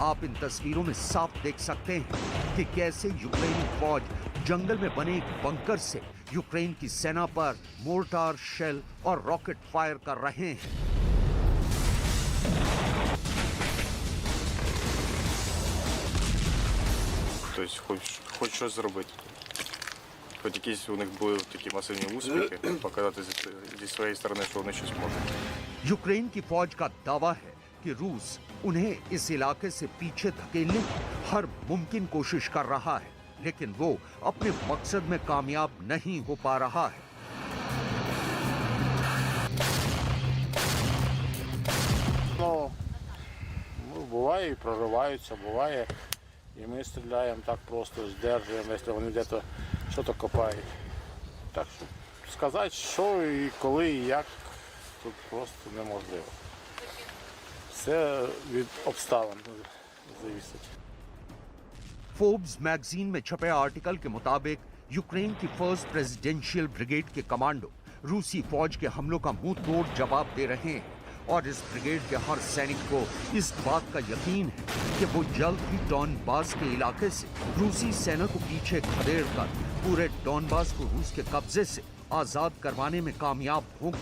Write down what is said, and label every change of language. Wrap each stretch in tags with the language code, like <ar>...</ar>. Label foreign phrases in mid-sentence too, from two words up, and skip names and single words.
<hi>आप इन तस्वीरों में साफ देख सकते हैं कि कैसे यूक्रेनी फौज जंगल में बने एक बंकर से यूक्रेन की सेना पर मोर्टार, शेल और रॉकेट फायर कर रहे हैं।</hi> <ru>То есть</ru> <uk>хоч щось зробити. Хоч якісь у них були такі масивні успіхи, показати зі своєї сторони, що вони щось можуть.</uk> <hi>यूक्रेन की फौज का दावा है कि रूस उन्हें इस इलाके से पीछे धकेलने की हर मुमकिन कोशिश कर रहा है, लेकिन वो अपने मकसद में कामयाब नहीं हो पा रहा है।</hi> <uk>Ну, буває і прориваються, буває. І ми стріляємо так просто, здержуємо, якщо вони десь щось копають. Так що сказати, що і коли, і як, тут просто неможливо. Все від обставин залежить.</uk> <hi>फोर्ब्स मैगजीन में छपे आर्टिकल के मुताबिक यूक्रेन की फर्स्ट प्रेसिडेंशियल ब्रिगेड के कमांडो रूसी फौज के हमलों का मुंह तोड़ जवाब दे रहे हैं और इस ब्रिगेड के हर सैनिक को इस बात का यकीन है कि वो जल्द ही डॉनबास के इलाके से रूसी सेना को पीछे खदेड़कर पूरे डॉनबास को रूस के कब्जे से आजाद करवाने में कामयाब होंगे।</hi>